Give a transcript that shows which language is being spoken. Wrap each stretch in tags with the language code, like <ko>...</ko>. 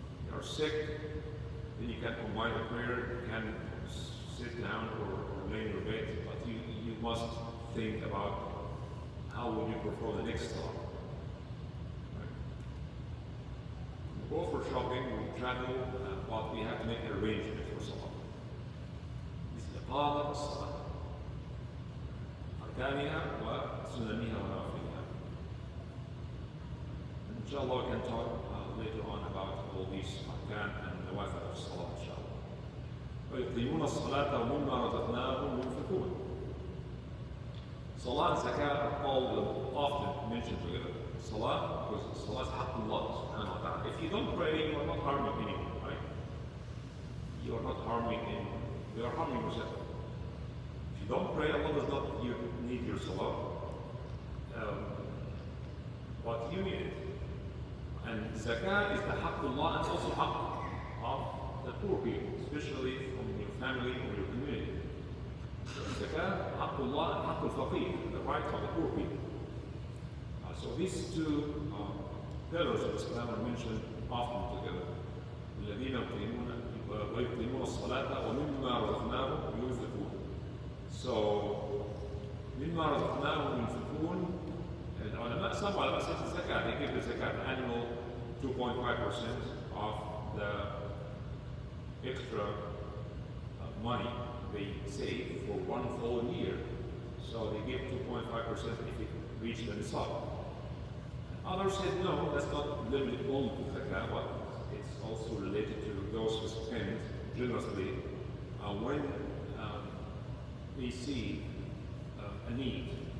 <en>You are sick, then you can combine the prayer, you can sit down or lay in your bed, but you must think about how will you perform the next salah. Go for shopping, we travel, but we have to make an arrangement for salah. This is iqamat salah.</en> <ar>أركانها وسننها ونوافلها.</ar> <en>Inshallah, we can talk later on about all these arkan and nawafil of salah, inshallah.</en> <ar>ويقيمون الصلاة ومما رزقناهم ينفقون.</ar> <en>Salah and zakah are all often mentioned together. Salah, because salah is haqqullah subhanahu wa ta'ala. If you don't pray, you are not harming anyone, right? You are not harming anyone. You are harming yourself. If you don't pray, Allah does not need your salah. But you need it. And zakah is the haqqullah and also haqq of the poor people, especially from your family or your community. Zakah, haqqullah and haqqul faqir, the right of the poor people. So these two pillars of Islam are mentioned often together.</en> <ar>الذين يقيمون الصلاة ومما رزقناهم ينفقون. So مما رزقناهم ينفقون.</ar> <en>Some ulama say the zakat. They give the zakat annual 2.5% of the extra money they save for one full year. So they give 2.5% if it reaches the nisab. Others said no, that's not limited only to zakat, but it's also related to those who spend generously when they see a need.</en>